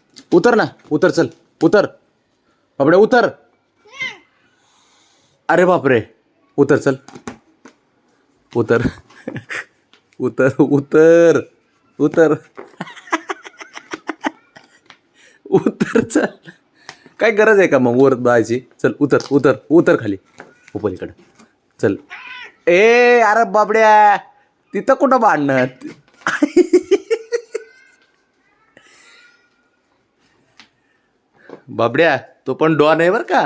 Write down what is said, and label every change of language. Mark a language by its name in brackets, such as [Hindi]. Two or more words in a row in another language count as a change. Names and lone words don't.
[Marathi] उतर ना, उतर, चल उतर बाबड्या, उतर. अरे बापरे, उतर, चल उतर. उतर उतर उतर. उतर, चल. काय गरज आहे का मग वर जायची? चल उतर उतर उतर खाली, उपलीकडं चल. ए अरे बाबड्या, तिथं कुठं भांडणं? बाबड्या, तो पण डॉन आहे बर का.